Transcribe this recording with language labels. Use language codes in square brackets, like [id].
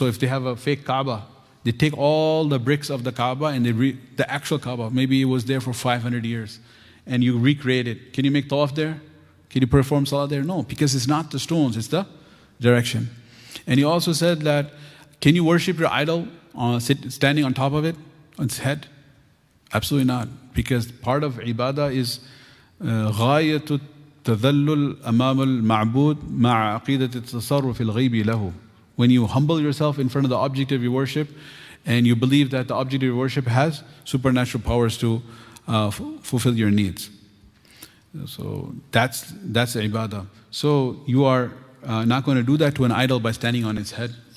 [en] So if they have a fake Kaaba, they take all the bricks of the Kaaba and the actual Kaaba, maybe it was there for 500 years, and you recreate it. Can you make tawaf there? Can you perform salah there? No, because it's not the stones, it's the direction. And he also said that, can you worship your idol standing on top of it, on its head? Absolutely not, because part of ibadah is [ar] غاية التذلل أمام المعبود مع عقيدة التصرف الغيبي له. [en] When you humble yourself in front of the object of your worship and you believe that the object of your worship has supernatural powers to fulfill your needs. So that's ibadah. So you are not going to do that to an idol by standing on its head.